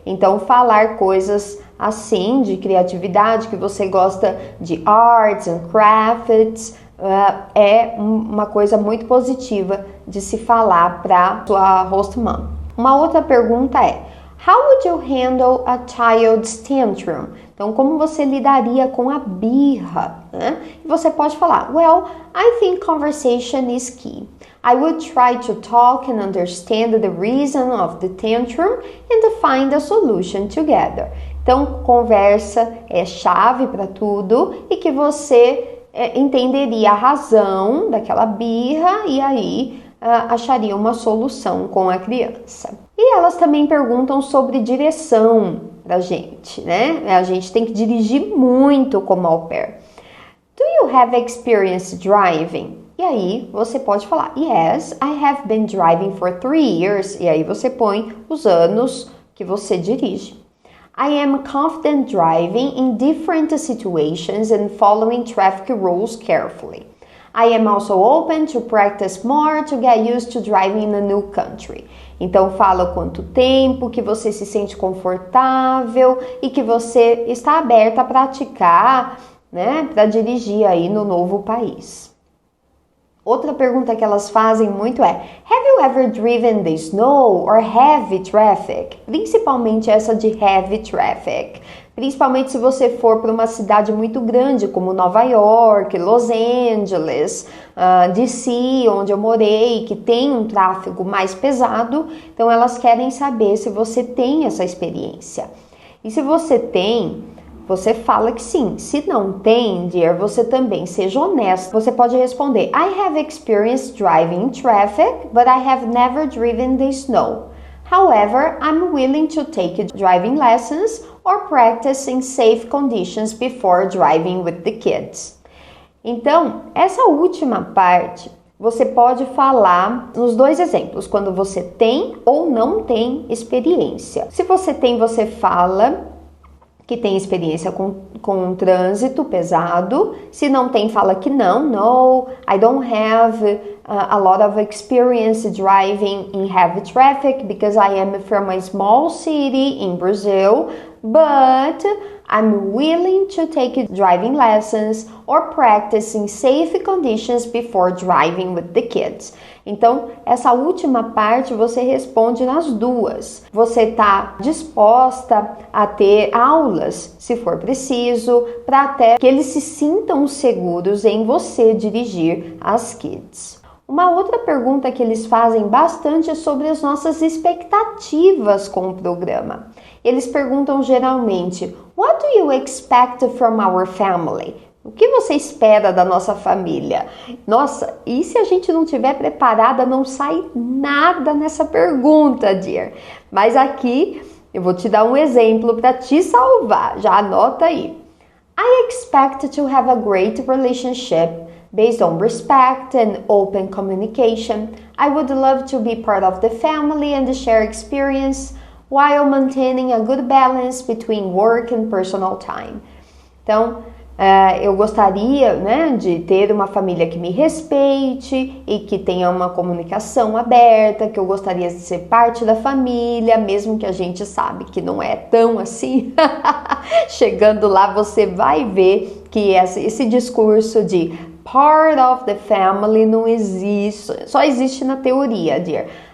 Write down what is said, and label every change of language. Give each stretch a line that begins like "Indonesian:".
Portuguese: Então falar coisas assim de criatividade, que você gosta de arts and crafts, é uma coisa muito positiva de se falar para sua host mom. Uma outra pergunta é:
English: How would you handle a child's tantrum?
Portuguese: Então, como você lidaria com a birra? Né? E você pode falar:
English: Well, I think conversation is key. I would try to talk and understand the reason of the tantrum and find a solution together.
Portuguese: Então, conversa é chave para tudo e que você entenderia a razão daquela birra e aí acharia uma solução com a criança. E elas também perguntam sobre direção da gente, né? A gente tem que dirigir muito como au pair.
English: Do you have experience driving?
Portuguese: E aí você pode falar:
English: Yes, I have been driving for 3 years.
Portuguese: E aí você põe os anos que você dirige.
English: I am confident driving in different situations and following traffic rules carefully. I am also open to practice more to get used to driving in a new country.
Portuguese: Então fala quanto tempo que você se sente confortável e que você está aberta a praticar, né, para dirigir aí no novo país. Outra pergunta que elas fazem muito é:
English: Have you ever driven the snow or heavy traffic?
Portuguese: Principalmente essa de heavy traffic. Principalmente se você for para uma cidade muito grande como Nova York, Los Angeles, DC, onde eu morei, que tem um tráfego mais pesado. Então elas querem saber se você tem essa experiência. E se você tem, você fala que sim. Se não tem, dear, você também seja honesta. Você pode responder:
English: I have experience driving in traffic, but I have never driven the snow. However, I'm willing to take driving lessons or practice in safe conditions before driving with the kids.
Portuguese: Então, essa última parte, você pode falar nos dois exemplos, quando você tem ou não tem experiência. Se você tem, você fala que tem experiência com trânsito pesado. Se não tem, fala que não.
English: No, I don't have a lot of experience driving in heavy traffic because I am from a small city in Brazil, but I'm willing to take driving lessons or practice in safe conditions before driving with the kids.
Portuguese: Então, essa última parte você responde nas duas. Você está disposta a ter aulas, se for preciso, para até que eles se sintam seguros em você dirigir as kids. Uma outra pergunta que eles fazem bastante é sobre as nossas expectativas com o programa. Eles perguntam geralmente,
English: What do you expect from our family?
Portuguese: O que você espera da nossa família? Nossa, e se a gente não estiver preparada, não sai nada nessa pergunta, dear. Mas aqui eu vou te dar um exemplo para te salvar. Já anota aí.
English: I expect to have a great relationship based on respect and open communication. I would love to be part of the family and share experience while maintaining a good balance between work and personal time.
Portuguese: Então, eu gostaria, né, de ter uma família que me respeite e que tenha uma comunicação aberta, que eu gostaria de ser parte da família, mesmo que a gente sabe que não é tão assim. Chegando lá, você vai ver que esse discurso de
English: part of the family
Portuguese: não existe, só existe na teoria, dear.